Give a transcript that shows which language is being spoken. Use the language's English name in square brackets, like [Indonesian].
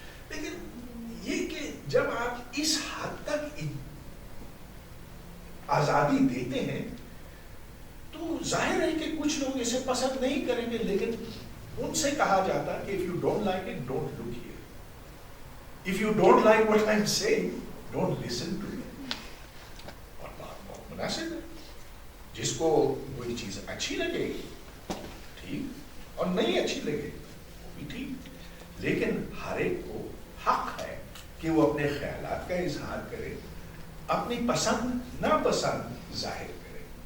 [Urdu] لیکن یہ کہ جب آپ اس حد تک آزادی دیتے ہیں تو ظاہر ہے کہ کچھ لوگ اسے پسند نہیں کریں گے، لیکن ان سے کہا جاتا ہے کہ [English] if you don't like it, don't look here. If you don't like what I'm saying, don't listen to me. [Urdu] اور بات بہت مناسب ہے. جس کو کوئی چیز اچھی لگے گی ٹھیک، اور نہیں اچھی لگے وہ بھی ٹھیک، لیکن ہر ایک کو حق ہے کہ وہ اپنے خیالات کا اظہار کرے، اپنی پسند ناپسند ظاہر کرے.